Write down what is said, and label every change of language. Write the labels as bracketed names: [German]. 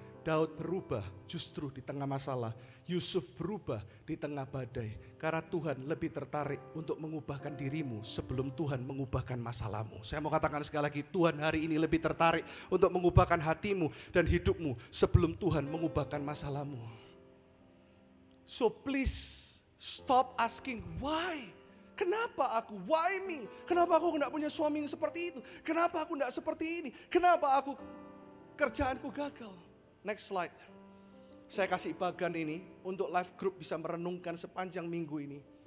[Indonesian] Daud berubah justru di tengah masalah. Yusuf berubah di tengah badai. Karena Tuhan lebih tertarik untuk mengubahkan dirimu sebelum Tuhan mengubahkan masalahmu. Saya mau katakan sekali lagi, Tuhan hari ini lebih tertarik untuk mengubahkan hatimu dan hidupmu sebelum Tuhan mengubahkan masalahmu. [English] So please stop asking why. [Indonesian] Kenapa aku? [English] Why me? [Indonesian] Kenapa aku tidak punya suami yang seperti itu? Kenapa aku tidak seperti ini? Kenapa aku kerjaanku gagal? Next slide. Saya kasih bagian ini untuk live group bisa merenungkan sepanjang minggu ini.